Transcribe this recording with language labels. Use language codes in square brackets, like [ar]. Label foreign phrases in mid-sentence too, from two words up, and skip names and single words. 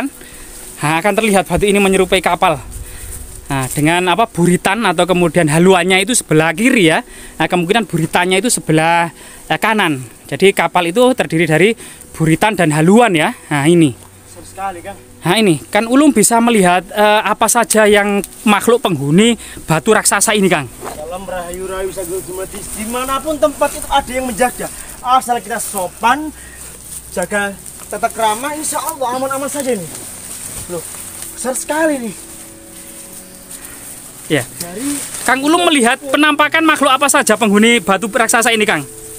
[id] Nah, akan terlihat batu ini menyerupai kapal. Nah, dengan buritan atau kemudian haluannya itu sebelah kiri ya. Nah, kemungkinan buritannya itu sebelah kanan. Jadi kapal itu terdiri dari buritan dan haluan ya. Nah, ini. Besar sekali Kang. Nah, ini kan Ulum bisa melihat apa saja yang makhluk penghuni batu raksasa ini Kang. [jv] Dalam rahayu-rahayu sagel dumadis, [id] dimanapun tempat itu ada yang menjaga. Asal kita sopan, jaga tata krama, insya Allah aman-aman saja ini. Loh, besar sekali nih. Ya. Kang Ulum melihat penampakan makhluk apa saja penghuni batu raksasa ini Kang?